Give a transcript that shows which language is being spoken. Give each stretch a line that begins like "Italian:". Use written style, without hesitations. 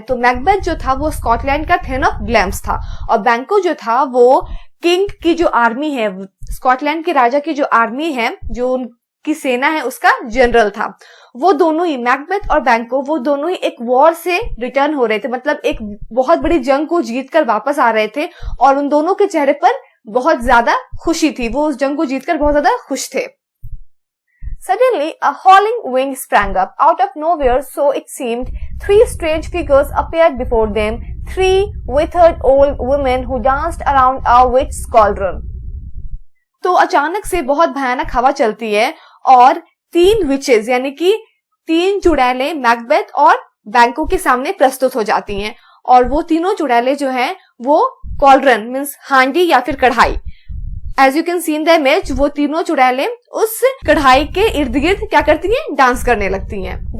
Hindi: तो मैकबेथ जो था वो स्कॉटलैंड का थेन ऑफ ग्लैम्स था और बैंको जो था वो किंग की जो आर्मी है, स्कॉटलैंड के राजा की जो आर्मी है, जो उनकी सेना है, उसका जनरल था। वो दोनों ही, मैकबेथ और बैंको, वो दोनों ही एक वॉर से रिटर्न हो रहे थे, मतलब एक बहुत बड़ी जंग को जीतकर वापस आ रहे थे और उन दोनों के चेहरे पर बहुत ज्यादा खुशी थी। वो उस जंग को जीतकर बहुत ज्यादा खुश थे।
English: Suddenly, a howling wind sprang up out of nowhere, so it seemed. 3 strange figures appeared before them, 3 withered old women who danced around a witch's cauldron.
Hindi: तो अचानक से बहुत भयानक हवा चलती है और 3 विचेस यानी कि 3 चुड़ैलें मैकबेथ और बैंको के सामने प्रस्तुत हो जाती हैं और वो तीनों चुड़ैलें जो हैं वो कॉल्ड्रन मीन्स हांडी या फिर कढ़ाई,
English: as you can see in the image,
Hindi: वो तीनों चुड़ैलें उस कढ़ाई के इर्द गिर्द क्या करती हैं, डांस करने लगती हैं।